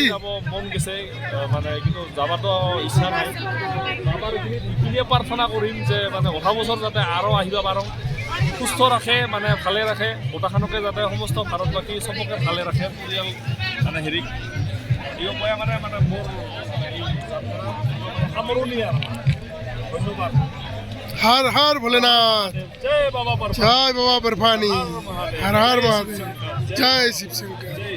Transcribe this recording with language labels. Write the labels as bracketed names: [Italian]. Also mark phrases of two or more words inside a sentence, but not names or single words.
[Assamese] যাব মন গৈছে মানে কিন্তু যাবাতো ইচ্ছা নাই বাবাৰ এইখিনিয়ে প্ৰাৰ্থনা কৰিম যে মানে অহা বছৰ যাতে আৰু আহিব পাৰোঁ সুস্থ ৰাখে মানে ভালে ৰাখে গোটাখনকে যাতে সমস্ত ভাৰতবাসী চবকে ভালে ৰাখে পৰিয়াল মানে হেৰি এই উপায় মানে মোৰ এই যাত্ৰা সামৰণি আৰু ধন্যবাদ [Hindi] हर हर भोलेनाथ जय बाबा जय बाबा बर्फानी हर हर महादेव जय शिव शंकर